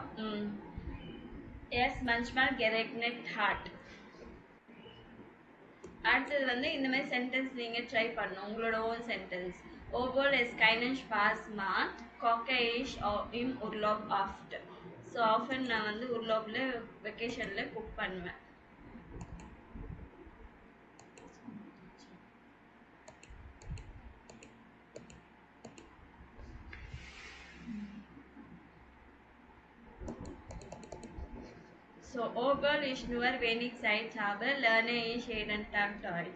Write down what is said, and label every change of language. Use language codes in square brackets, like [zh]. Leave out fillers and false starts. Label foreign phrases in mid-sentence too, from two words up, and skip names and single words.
[de] Es manchmal geregnet hat. [ta] அடுத்தது வந்து இந்த மாதிரி சென்டென்ஸ் நீங்க ட்ரை பண்ணணும் உங்களோட [en] own sentence. [de] Obwohl es keinen Spaß macht, koche ich im Urlaub oft. [ta] ஸோ ஆஃபன் நான் வந்து உர்லாப்ல வெக்கேஷன்ல குக் பண்ணுவேன். [de] So, obwohl ich nur wenig Zeit habe, lerne ich jeden Tag Deutsch.